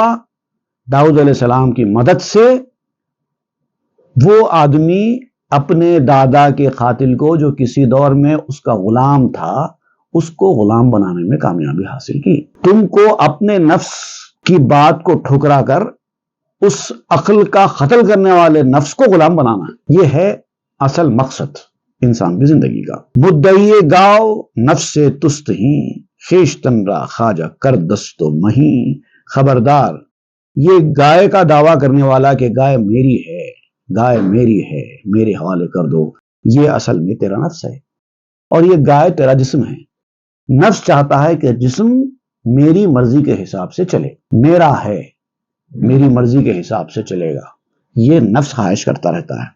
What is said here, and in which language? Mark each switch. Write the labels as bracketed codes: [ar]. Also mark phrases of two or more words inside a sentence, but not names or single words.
[ur] داؤد [ar] علیہ السلام [ur] کی مدد سے وہ آدمی اپنے دادا کے قاتل کو، جو کسی دور میں اس کا غلام تھا، اس کو غلام بنانے میں کامیابی حاصل کی۔ تم کو اپنے نفس کی بات کو ٹھکرا کر اس عقل کا قتل کرنے والے نفس کو غلام بنانا، یہ ہے اصل مقصد انسان کی زندگی کا۔ [fa] مدعی گاؤ نفس سے تست ہی، خیشتن را خواجہ کر دست و مہی۔ [ur] خبردار، یہ گائے کا دعویٰ کرنے والا کہ گائے میری ہے، گائے میری ہے، میرے حوالے کر دو، یہ اصل میں تیرا نفس ہے اور یہ گائے تیرا جسم ہے۔ نفس چاہتا ہے کہ جسم میری مرضی کے حساب سے چلے، میرا ہے، میری مرضی کے حساب سے چلے گا، یہ نفس خواہش کرتا رہتا ہے۔